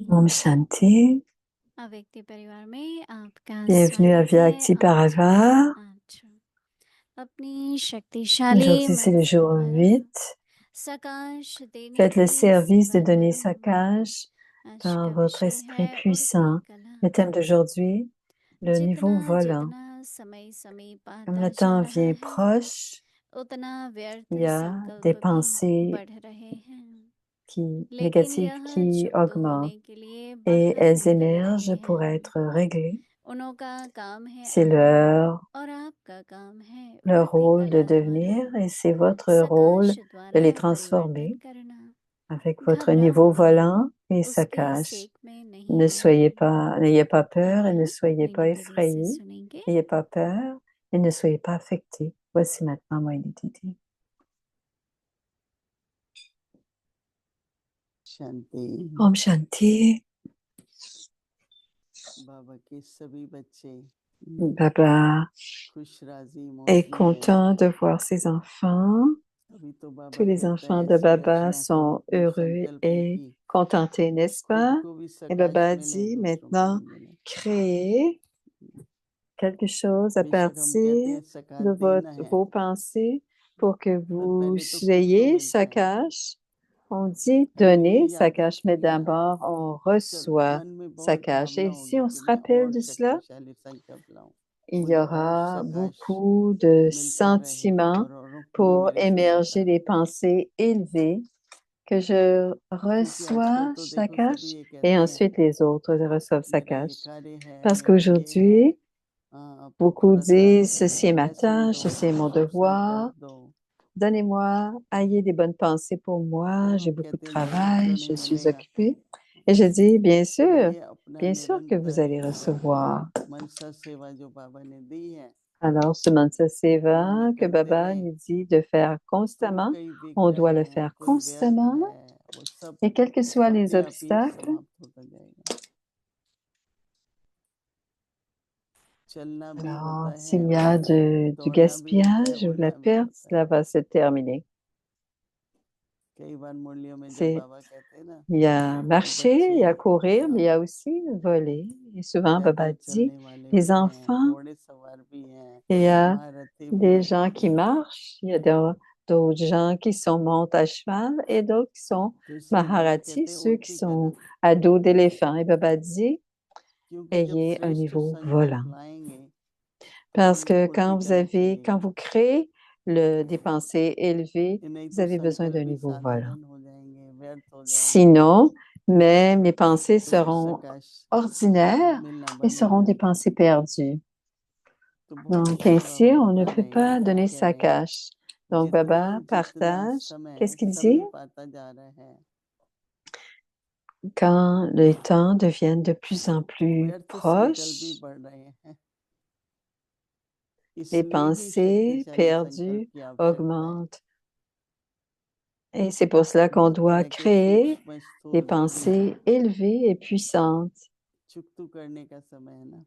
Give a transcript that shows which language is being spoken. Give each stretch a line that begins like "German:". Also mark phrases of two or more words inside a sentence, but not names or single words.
Hindi: Om Shanti. अव्यक्ति परिवार में आपका
French: Bienvenue à
Hindi: स्वागत है।
French: Vyakti
Hindi: आज
French: Parava.
Hindi: अपनी शक्तिशाली
French: Aujourd'hui, c'est le
Hindi: मनसा
French: jour
Hindi: द्वारा
French: 8.
Hindi: सकाश देने
French: Faites le
Hindi: की
French: service de
Hindi: सेवा
French: donner
Hindi: करूं।
French: Sakaj
Hindi: आज
French: par
Hindi: का
French: votre
Hindi: विषय
French: esprit
Hindi: है उड़ती
French: puissant.
Hindi: कला।
French: Le thème d'aujourd'hui, le niveau
Hindi: जितना
French: volant.
Hindi: जितना समय समीप
French: Comme
Hindi: आता
French: le
Hindi: जा
French: temps
Hindi: रहा
French: vient
Hindi: है,
French: proche,
Hindi: उतना व्यर्थ
French: il y a des
Hindi: संकल्प भी
French: pensées
Hindi: बढ़ रहे हैं। लेकिन
French: négatives
Hindi: यह
French: qui
Hindi: चुप
French: augmentent
Hindi: होने के लिए
French: et
Hindi: बाहर
French: elles
Hindi: निकल
French: émergent
Hindi: रहे
French: pour
Hindi: हैं।
French: être réglées.
Hindi: उन्हों का काम है
French: C'est
Hindi: आना और आपका काम है
French: leur
Hindi: उड़ती
French: rôle de
Hindi: कला द्वारा
French: devenir et c'est votre rôle
Hindi: सकाश
French: de
Hindi: द्वारा
French: les
Hindi: परिवर्तन
French: transformer
Hindi: करना।
French: avec votre niveau
Hindi: घबराओ नहीं,
French: volant et
Hindi: उसके
French: Sakaj.
Hindi: सेक में नहीं
French: Ne soyez
Hindi: रहना।
French: pas, n'ayez pas peur et
Hindi: आइए
French: ne
Hindi: हम
French: soyez pas
Hindi: मोइनी दीदी से
French: effrayés.
Hindi: सुनेंगे।
French: N'ayez pas peur et ne soyez pas affectés. Voici maintenant Moïni Didi.
Hindi: Shanti. Om Shanti. बाबा के सभी बच्चे
French: Baba
Hindi: खुश राजी
French: est
Hindi: मौज में हैं।
French: content de voir ses enfants.
Hindi: अभी तो बाबा
French: Tous les
Hindi: कहता
French: enfants
Hindi: है
French: de
Hindi: ऐसी
French: Baba
Hindi: रचना करो
French: sont
Hindi: अपने
French: heureux
Hindi: संकल्पों
French: et
Hindi: की,
French: contentés, n'est-ce
Hindi: खुद
French: pas?
Hindi: को भी
French: Et
Hindi: सकाश
French: Baba
Hindi: मिले
French: dit
Hindi: दूसरों को
French: maintenant,
Hindi: भी मिले।
French: créez quelque chose à
Hindi: बेशक हम कहते
French: partir
Hindi: हैं सकाश
French: de
Hindi: देना है,
French: vos pensées pour que
Hindi: पर
French: vous
Hindi: पहले तो खुद को
French: ayez
Hindi: मिलता
French: sa
Hindi: है।
French: cache. On dit
Hindi: अभी ये
French: donner sa
Hindi: याद
French: cache, mais
Hindi: रखिएगा,
French: d'abord on
Hindi: चलो
French: reçoit
Hindi: मन में
French: sa
Hindi: बहुत
French: cache.
Hindi: भावना
French: Et si
Hindi: होगी
French: on
Hindi: कि
French: se
Hindi: मैं
French: rappelle
Hindi: और
French: de cela,
Hindi: शक्तिशाली संकल्प लाऊं,
French: il y
Hindi: मुझे और
French: aura
Hindi: सकाश
French: beaucoup de
Hindi: मिलता रहे
French: sentiments
Hindi: और औरों को भी
French: pour
Hindi: मेरे से मिलता
French: émerger
Hindi: रहे।
French: les pensées élevées que je
Hindi: क्योंकि आजकल
French: reçois
Hindi: तो
French: sa
Hindi: देखो सभी
French: cache
Hindi: ये
French: et
Hindi: कहते हैं
French: ensuite les autres reçoivent sa
Hindi: मेरा ये
French: cache.
Hindi: कार्य है
French: Parce
Hindi: मेरा ये है
French: qu'aujourd'hui,
Hindi: अब
French: beaucoup
Hindi: थोड़ा सा
French: disent ceci est ma
Hindi: ब्लेसिंग
French: tâche,
Hindi: दो
French: ceci est mon
Hindi: अवसर
French: devoir.
Hindi: दो
French: Donnez-moi, ayez des bonnes pensées pour moi,
Hindi: तो
French: j'ai
Hindi: हम
French: beaucoup de
Hindi: कहते हैं नहीं
French: travail,
Hindi: क्यों
French: je
Hindi: नहीं
French: suis
Hindi: मिलेगा
French: occupée. Et je dis,
Hindi: ये अपना
French: bien sûr que vous
Hindi: निरंतर
French: allez recevoir.
Hindi: मनसा सेवा जो बाबा ने दी है
French: Alors, ce
Hindi: मनसा सेवा हमें
French: que
Hindi: करते
French: Baba
Hindi: रहें
French: nous dit de faire
Hindi: तो
French: constamment,
Hindi: कई
French: on doit le
Hindi: विघ्न है
French: faire
Hindi: कोई व्यर्थ
French: constamment
Hindi: है वो सब
French: et quels que soient les
Hindi: अपने आप ही
French: obstacles,
Hindi: समाप्त होता जाएगा चलना भी होता
French: alors
Hindi: है
French: s'il y a du
Hindi: दौड़ना भी होता है
French: gaspillage ou de la
Hindi: उड़ना भी
French: perte,
Hindi: होता है
French: cela va se terminer.
Hindi: कई बार मुरलियों में जब
French: C'est,
Hindi: बाबा कहते हैं ना
French: il y a
Hindi: कि
French: marcher, il y a courir, mais il y a aussi voler. Et souvent, Baba
Hindi: पैदल
French: dit,
Hindi: चलने वाले
French: les
Hindi: भी हैं
French: enfants,
Hindi: घोड़े सवार भी हैं
French: il y a
Hindi: महारथी भी
French: des
Hindi: हैं
French: gens qui marchent, il y a d'autres gens qui sont montent à cheval et d'autres qui sont
Hindi: तो इसलिए बाबा
French: Maharati,
Hindi: कहते हैं
French: ceux qui
Hindi: उड़ती
French: sont
Hindi: कला
French: à dos d'éléphant. Et Baba dit,
Hindi: क्योंकि जब
French: ayez un
Hindi: श्रेष्ठ
French: niveau
Hindi: संकल्प
French: volant.
Hindi: लाएंगे
French: Parce
Hindi: तो
French: que
Hindi: उड़ती कला
French: quand
Hindi: चलेगी
French: vous créez des pensées élevées,
Hindi: नहीं
French: vous
Hindi: तो
French: avez besoin
Hindi: संकल्प
French: d'un
Hindi: भी
French: niveau volant.
Hindi: साधारण हो जाएंगे व्यर्थ हो जाएंगे
French: Sinon, même mes pensées
Hindi: तो फिर
French: seront
Hindi: सकाश
French: ordinaires
Hindi: मिलना
French: et
Hindi: बंद हो
French: seront des
Hindi: जाता है
French: pensées perdues.
Hindi: तो बहुत
French: Donc
Hindi: अच्छे से
French: ainsi,
Hindi: बाबा
French: on ne
Hindi: बता
French: peut
Hindi: रहे हैं
French: pas
Hindi: क्या
French: donner
Hindi: कह
French: sa
Hindi: रहे हैं
French: cache. Donc
Hindi: जितना
French: Baba
Hindi: जितना
French: partage. Qu'est-ce
Hindi: समय
French: qu'il dit?
Hindi: समीप आता जा रहा है
French: Quand les temps deviennent de plus en
Hindi: तो
French: plus
Hindi: व्यर्थ संकल्प भी
French: proches,
Hindi: बढ़ रहे हैं
French: les
Hindi: इसलिए ही
French: pensées
Hindi: शक्तिशाली संकल्प
French: perdues
Hindi: की आवश्यकता है
French: augmentent. Et c'est pour cela qu'on
Hindi: बहुत
French: doit
Hindi: तरह के
French: créer
Hindi: सूक्ष्म
French: des
Hindi: स्थूल जो भी
French: pensées élevées et puissantes.
Hindi: चुकतू करने का समय है ना